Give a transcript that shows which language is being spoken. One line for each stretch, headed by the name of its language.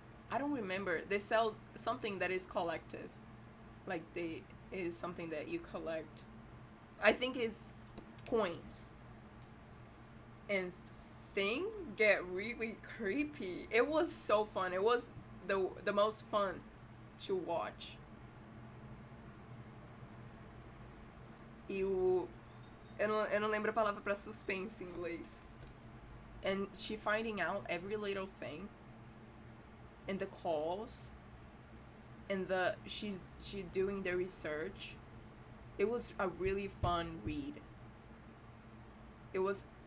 English: I don't remember. They sell something that is collective. Like, it is something that you collect. I think it's coins. And things get really creepy. It was so fun. It was the most fun to watch.
Portuguese: E eu não lembro a palavra pra suspense em inglês.
English: And she finding out every little thing. And the calls. And she doing the research. It was a really fun read. It was...